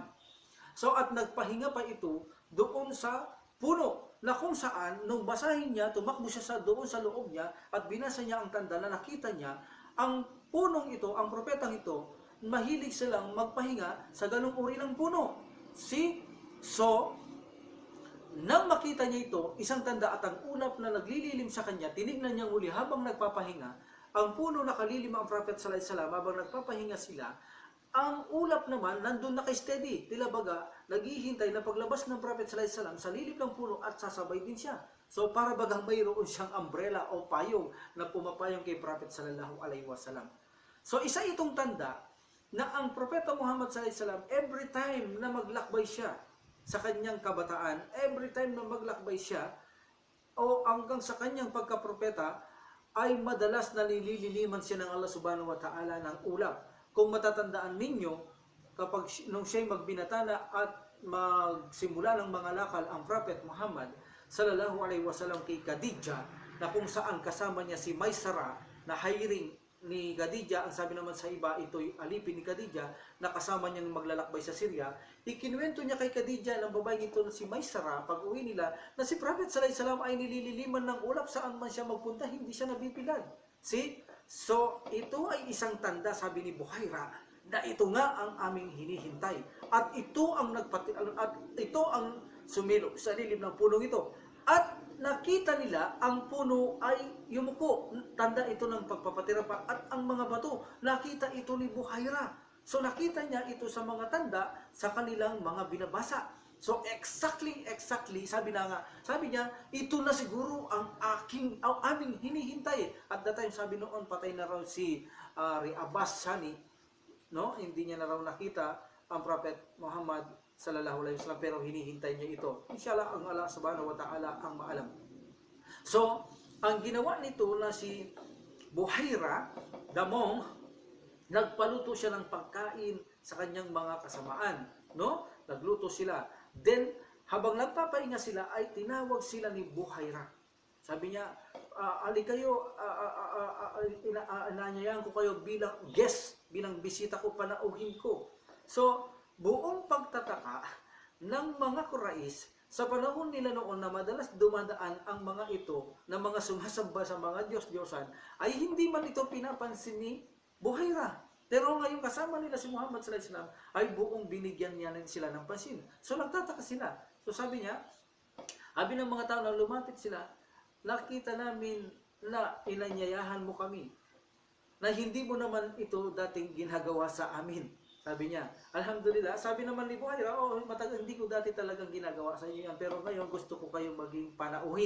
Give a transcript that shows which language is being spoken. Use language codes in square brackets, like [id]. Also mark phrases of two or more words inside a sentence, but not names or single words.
[tl] So at nagpahinga pa ito doon sa puno, na kung saan nung basahin niya, tumakbo siya doon sa loob niya at binasa niya ang tanda na nakita niya ang punong ito, ang propetang ito, mahilig silang magpahinga sa ganung uri ng puno. See? So, nang makita niya ito, isang tanda at ang ulap na naglililim sa kanya, tinignan niya muli habang nagpapahinga, ang puno nakalilim ang Prophet [ar] صلى الله عليه وسلم [tl] habang nagpapahinga sila, ang ulap naman nandun naka-steady, tila baga, naghihintay na paglabas ng Prophet [ar] صلى الله عليه وسلم [tl] sa lilim ng puno at sasabay din siya. So, para bagang mayroon siyang umbrella o payong na pumapayong kay Prophet [ar] صلى الله عليه وسلم. [tl] So, isa itong tanda na ang Propeta Muhammad [ar] صلى الله عليه وسلم, [en] every time [tl] na maglakbay siya sa kanyang kabataan, [en] every time [tl] na maglakbay siya, o hanggang sa kanyang pagkapropeta, ay madalas nalililiman siya ng Allah [ar] سبحانه وتعالى [tl] ng ulap. Kung matatandaan ninyo, kapag nung siya'y magbinata na at magsimula ng mga lakal ang Prophet Muhammad [ar] صلى الله عليه وسلم [tl] kay Khadija, na kung saan kasama niya si Maysara na hiring ni Khadija, ang sabi naman sa iba, ito'y alipin ni Khadija na kasama niya maglalakbay sa Syria. Ikinuwento niya kay Khadija ng babaeng ito na si Maysara pag uwi nila na si Prophet [ar] صلى الله عليه وسلم [tl] ay nilililiman ng ulap saan man siya magpunta, hindi siya nabibilad. See? So, ito ay isang tanda, sabi ni Buhaira, na ito nga ang aming hinihintay. At ito ang sumilop sa lilim ng punong ito. At nakita nila ang puno ay yumuko. Tanda ito ng pagpapatirapa. At ang mga bato, nakita ito ni Buhaira. So nakita niya ito sa mga tanda sa kanilang mga binabasa. So exactly, sabi niya, ito na siguro ang aming hinihintay. [en] At that time, [tl] sabi noon, patay na raw si Ri'ab Asyani, no? Hindi niya na raw nakita ang Prophet Muhammad [ar] صلى الله عليه وسلم, [tl] pero hinihintay niya ito. Inshallah, ang Allah [ar] سبحانه وتعالى [tl] ang maalam. So, ang ginawa nito na si Buhaira, damong, nagpaluto siya ng pagkain sa kanyang mga kasamaan. No? Nagluto sila. Then, habang nagpapahinga sila, ay tinawag sila ni Buhaira. Sabi niya, ali kayo, inanyayahan ko kayo bilang guest, bilang bisita ko, panauhin ko. So, buong pagtataka ng mga Quraysh, sa panahon nila noon na madalas dumadaan ang mga ito na mga sumasamba sa mga Diyos-Diyosan, ay hindi man ito pinapansin ni Buhaira. Pero ngayon kasama nila si Muhammad [ar] صلى الله عليه وسلم, [tl] ay buong binigyan niya sila ng pansin. So nagtataka sila. So sabi niya, sabi ng mga tao na lumapit sila, nakita namin na inanyayahan mo kami, na hindi mo naman ito dating ginagawa sa amin. Sabi niya, alhamdulillah, sabi naman ni Buhaira, matagal hindi ko dati talagang ginagawa sa inyo yan, pero ngayon gusto ko kayong maging panauhin.